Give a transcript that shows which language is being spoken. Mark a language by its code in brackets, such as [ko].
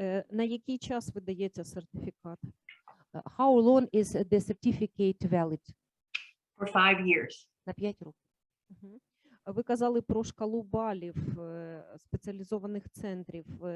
[uk] На який час видається сертифікат? [en] How long is the certificate valid? For 5 years. [uk] На 5 років. Ви казали про шкалу балів спеціалізованих центрів.